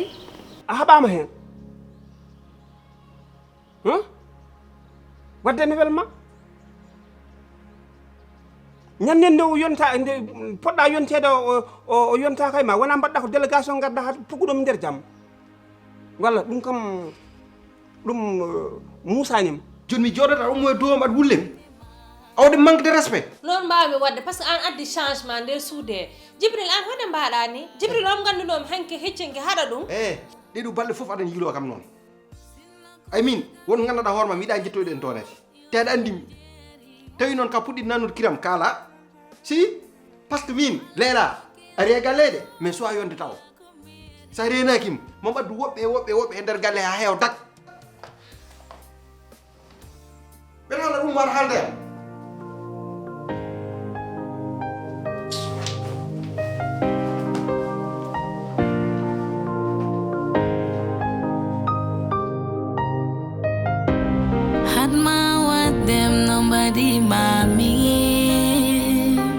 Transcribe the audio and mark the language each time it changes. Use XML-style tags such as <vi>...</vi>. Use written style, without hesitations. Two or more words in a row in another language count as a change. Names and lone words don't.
<ff>a haɓama hen wadde mi welma ñanden nde o yonta nde poɗɗa yontede o yonta kay ma wona mbaɗɗa ko délégation gadda ha puguɗomi nder jaam walla ɗum kam ɗum musanima joni mi joɗata ummo e dowam aɗa wullemi awde</ff> <fr>manque de respect</fr> <ff>non mbawmi wadde</ff> <fr>par ce que</fr> <ff>an addi changement nder suude Jibril an hoɗe mbaɗa ni Jibril om ganduɗomi hanke heccinke haɗa ɗum ɗiɗo balɗe foof aɗen yiilo kam noon ay min won ganduɗa hoorema mi yiɗa jettoyɗo en tonete te aɗa andimi tawi noon ka puɗɗi nannude kiram kaala si</ff> <fr>par ce que</fr> <ff>min Leyla ari e galleɗe</ff> <fr>mais soit</fr> <ff>yonde taw sa renakima mo ɓaddu woɓɓe e nder galle ha heew dak ɓen haala ɗum wata haalde am</ff> <en>Nobody but me.</en>